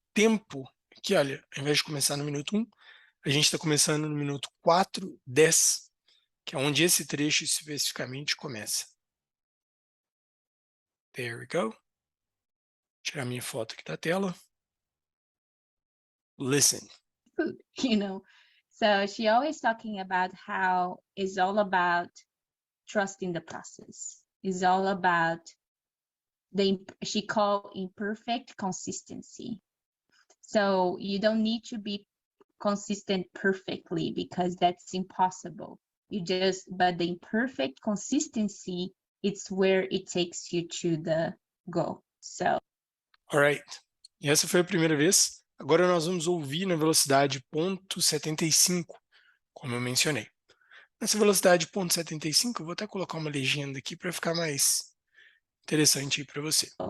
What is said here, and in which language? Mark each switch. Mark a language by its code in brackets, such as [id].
[pt] tempo, que olha, ao invés de começar no minuto 1, a gente está começando no minuto 4:10, que é onde esse trecho especificamente começa. There we go. Vou tirar minha foto aqui da tela. [en] Listen. Food, So she always talking about how it's all about trusting the process. It's all about she called imperfect consistency. So you don't need to be consistent perfectly because that's impossible. But the imperfect consistency, it's where it takes you to the goal. So. Alright. [pt] E essa foi a primeira vez. Agora nós vamos ouvir na velocidade .75, como eu mencionei. Nessa velocidade .75, eu vou até colocar uma legenda aqui para ficar mais interessante para você.